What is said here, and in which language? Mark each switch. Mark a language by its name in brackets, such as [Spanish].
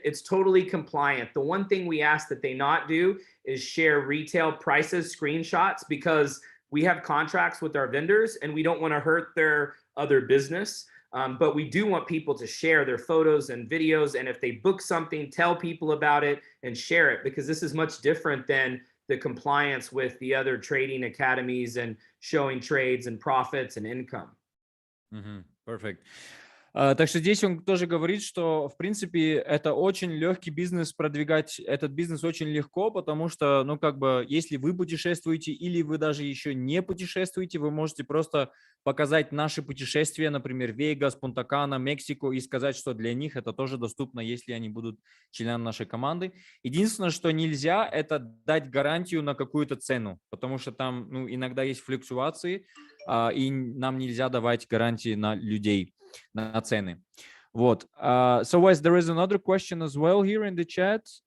[English] It's totally compliant. The one thing we ask that they not do is share retail prices, screenshots, because we have contracts with our vendors and we don't want to hurt their other business. But we do want people to share their photos and videos. And if they book something, tell people about it and share it, because this is much different than the compliance with the other trading academies and showing trades and profits and income. Perfect. [Russian] Так что здесь он тоже говорит, что, в принципе, это очень легкий бизнес, продвигать этот бизнес очень легко, потому что, если вы путешествуете или вы даже еще не путешествуете, вы можете просто показать наши путешествия, например, Вегас, Пунта-Кана, Мексику, и сказать, что для них это тоже доступно, если они будут членами нашей команды. Единственное, что нельзя, это дать гарантию на какую-то цену, потому что там иногда есть флуктуации, и нам нельзя давать гарантии на людей, на цены. Вот. [English] So, Wes, there is another question as well here in the chat.